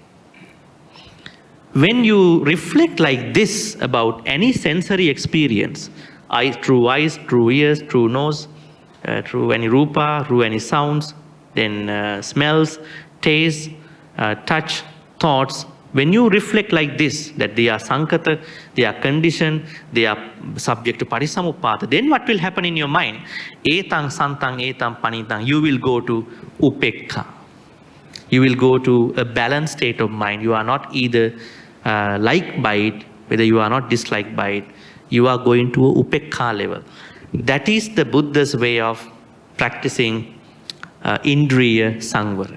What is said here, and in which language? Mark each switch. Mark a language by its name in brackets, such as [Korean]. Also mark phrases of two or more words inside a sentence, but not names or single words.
[English] When you reflect like this about any sensory experience, through eyes, through ears, through nose, through any rupa, through any sounds, then smells, taste, touch, thoughts, when you reflect like this, that they are sankata, they are conditioned, they are subject to patisamuppada, then what will happen in your mind? [Pali] Etang santang etam panitang, [English] you will go to upekka. You will go to a balanced state of mind. You are not either liked by it, whether you are not disliked by it. You are going to a upekka level. That is the Buddha's way of practicing [Pali] indriya sangvara.